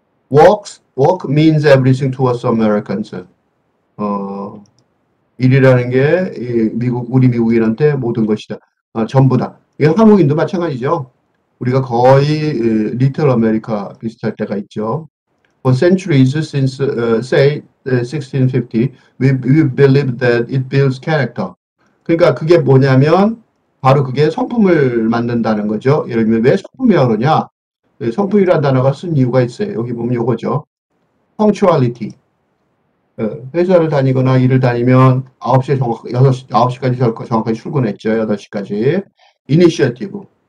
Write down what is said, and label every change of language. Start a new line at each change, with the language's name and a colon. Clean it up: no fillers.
English: Work means everything to us Americans.
Korean: 일이라는 게 우리 미국인한테 모든 것이다. 전부다. 이게 한국인도 마찬가지죠. 우리가 거의 리틀 아메리카 비슷할 때가 있죠.
English: For centuries since say 1650, we believe that it builds character.
Korean: 그러니까 그게 뭐냐면 바로 그게 성품을 만든다는 거죠. 예를 들면 왜 성품이라고 그러냐? 성품이라는 단어가 쓴 이유가 있어요. 여기 보면 요거죠. punctuality. 회사를 다니거나 일을 다니면 9시에 9시까지 정확하게 출근했죠. 8시까지. 이니셔티브.